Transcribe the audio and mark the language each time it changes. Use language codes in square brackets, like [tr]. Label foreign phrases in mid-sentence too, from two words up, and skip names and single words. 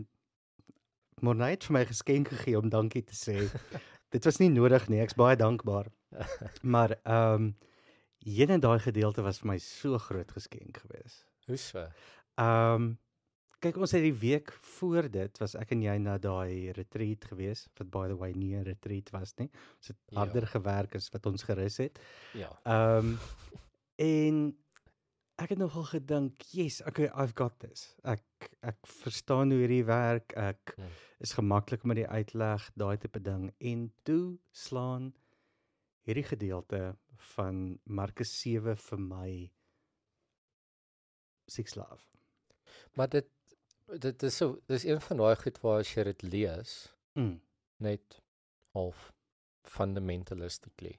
[af] Morney het vir my geskenk gegee om dankie te sê. Dit was nie nodig nie. Ek's baie dankbaar. Maar jene daai gedeelte was vir my so groot geskenk geweest. Hoe so? kyk, ons het die week voor dit, was ek en jy na daai retreat gewees, wat [en] by the way [af] nie 'n retreat was nie. Ons het harder gewerk as wat ons gerus het. Ja. En ek het nogal gedink, [en] yes, okay, I've got this. [af] Ek verstaan hoe hierdie werk, ek is gemaklik met die uitleg, daai tipe ding. En toe slaan hierdie gedeelte van Markus 7 vir my siekslaaf. Maar dit is so, dis een van daai goed waar as jy dit lees, net half fundamentalistically.